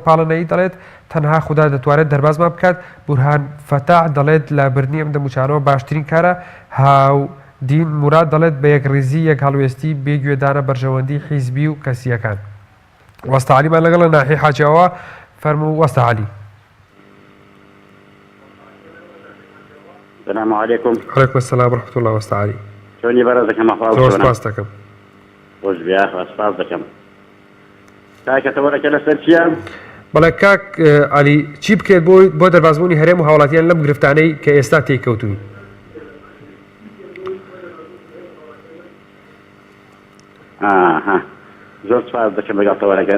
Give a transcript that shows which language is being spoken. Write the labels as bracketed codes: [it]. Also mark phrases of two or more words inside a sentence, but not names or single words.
[ckb] پاڵەنەیی دەڵێت تەنها خوددا دەتوانێت دەربازمان بکات. بورهان فەتاح دەڵێت لابردنی ئەم دەموچانەوە باشترین کارە. هاودین موراد دەڵێت بە یەکڕێزی یەک هەڵوێستی بێگوێدانە بەرژەوەندی حیزبی و کەسیەکان. وەستە عەلیمان لەگەڵ لە ناحیەی حاجیەوە فەرموو وەستە عەلی. [ar] السلام عليكم. وعليكم السلام ورحمة الله وەستە عەلی. [ckb] چۆنی بەڕێزەکەم ئەخوا زۆر سپاس دەکەم. خۆش بیا سپاس دەکەم. کاکەتەوەرەکە لەسەر چییە؟ بەڵێ کاک عەلی چی بکرێت بۆ دەربازبوونی هەرێم و هاوڵاتیان لەم گرفتانەی کە ئێستا تێککەوتووی؟ زۆر سپاس دەکەم لەگەڵ تەوەرەکەت.